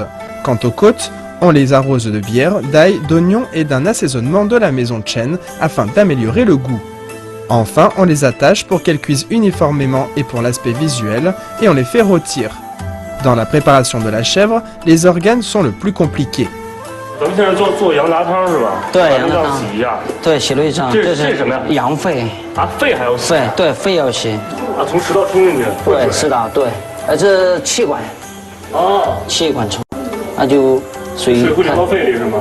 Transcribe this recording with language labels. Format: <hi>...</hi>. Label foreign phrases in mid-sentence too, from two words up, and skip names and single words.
<fr>Quant aux côtes, on les arrose de bière, d'ail, d'oignons et d'un assaisonnement de la maison Chen afin d'améliorer le goût. Enfin, on les attache pour qu'elles cuisent uniformément et pour l'aspect visuel, et on les fait rôtir. Dans la préparation de la chèvre, les organes sont le plus compliqués.</fr> <zh>咱们现在做羊杂汤是吧？对，羊杂汤洗一下。对，洗了一张。这是什么呀？羊肺。啊，肺还要洗？肺，对，肺要洗。啊，从食道冲进去。对，食道对。这气管。哦。气管冲，那就水会流到肺里是吗？</zh>